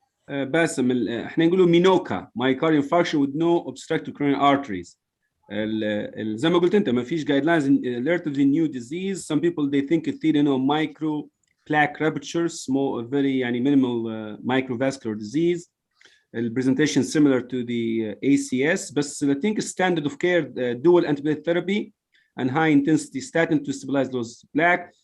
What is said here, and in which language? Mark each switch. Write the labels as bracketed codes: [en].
[en] باسم [ar] احنا نقولوا مينوكا [en] myocardial infarction with no obstructive coronary arteries. [ar] زي ما قلت انت ما فيش guidelines [en] relatively new disease. Some people they think it's you know micro plaque rupture, small very [ar] يعني [en] minimal microvascular disease. The presentation similar to the ACS, [ar] بس [en] I think standard of care dual antibiotic therapy and high intensity statin to stabilize those plaque.